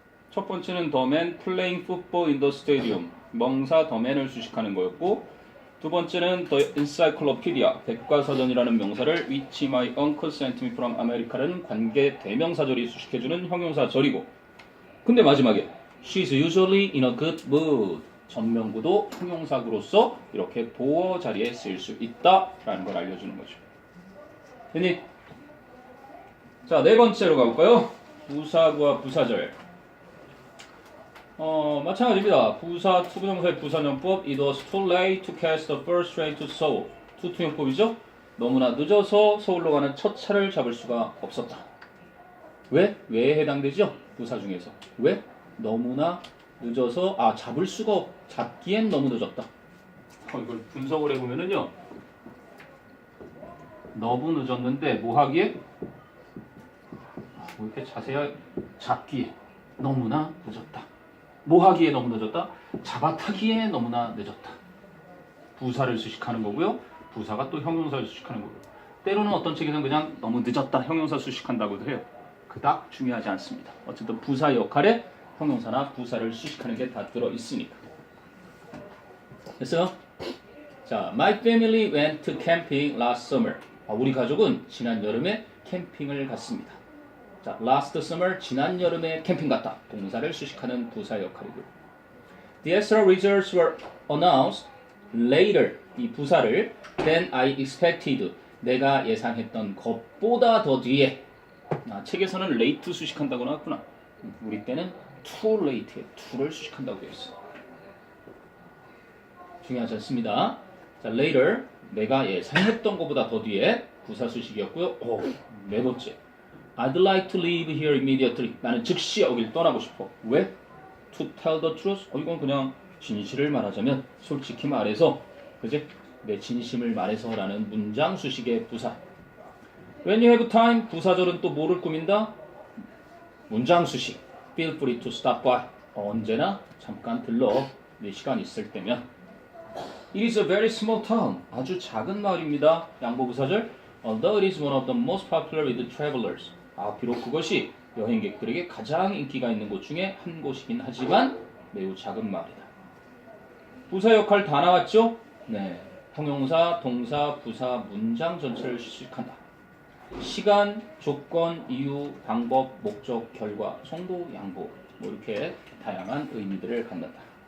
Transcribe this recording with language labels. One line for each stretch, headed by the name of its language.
Korean: 첫 번째는
English: the man playing football in the stadium,
Korean: 명사 the man을 수식하는 거였고, 두 번째는 the encyclopedia, 백과사전이라는 명사를
English: which my uncle sent me from America
Korean: 라는 관계 대명사절이 수식해주는 형용사절이고, 근데 마지막에
English: she's usually in a good mood,
Korean: 전명구도 형용사구로서 이렇게 보어 자리에 쓰일 수 있다라는 걸 알려주는 거죠. 됐니? 자, 네 번째로 가볼까요? 부사구와 부사절. 마찬가지입니다. 부사, 투부정사의 부사용법.
English: It was too late to catch the first train to Seoul.
Korean: 투투용법이죠? 너무나 늦어서 서울로 가는 첫 차를 잡을 수가 없었다. 왜? 왜에 해당되죠? 부사 중에서. 왜? 너무나 늦어서 잡을 수가 잡기엔 너무 늦었다. 이걸 분석을 해보면은요, 너무 늦었는데 뭐 하기에? 뭐 이렇게 자세히 잡기에 너무나 늦었다. 뭐 하기에 너무 늦었다? 잡아타기에 너무나 늦었다. 부사를 수식하는 거고요. 부사가 또 형용사를 수식하는 거고요. 때로는 어떤 책에서는 그냥 너무 늦었다 형용사 수식한다고도 해요. 그닥 중요하지 않습니다. 어쨌든 부사 역할에 형용사나 부사를 수식하는 게 다 들어있으니까. 됐어요?
English: 자, my family went to camping last summer.
Korean: 우리 가족은 지난 여름에 캠핑을 갔습니다. 자, last summer, 지난 여름에 캠핑 갔다. 동사를 수식하는 부사 역할이고요.
English: The extra results were announced later.
Korean: 이 부사를
English: than I expected.
Korean: 내가 예상했던 것보다 더 뒤에. 책에서는 late 수식한다고 나왔구나. 우리 때는 too late에 to를 수식한다고 되어 있어. 중요하지 않습니다. 자, later, 내가 예상했던 것보다 더 뒤에 부사 수식이었고요. 네 번째.
English: I'd like to leave here immediately.
Korean: 나는 즉시 여길 떠나고 싶어. 왜?
English: To tell the truth.
Korean: 이건 그냥 진실을 말하자면, 솔직히 말해서, 그지? 내 진심을 말해서라는 문장 수식의 부사.
English: When you have time,
Korean: 부사절은 또 뭐를 꾸민다? 문장 수식.
English: Feel free to stop by.
Korean: 언제나 잠깐 들러. 네 시간 있을 때면.
English: It is a very small town.
Korean: 아주 작은 마을입니다. 양보부사절.
English: Although it is one of the most popular with travelers.
Korean: 비록 그것이 여행객들에게 가장 인기가 있는 곳 중에 한 곳이긴 하지만 매우 작은 마을이다. 부사 역할 다 나왔죠? 네. 형용사, 동사, 부사, 문장 전체를 수식한다. 시간, 조건, 이유, 방법, 목적, 결과, 성도, 양보 뭐 이렇게 다양한 의미들을 갖는다.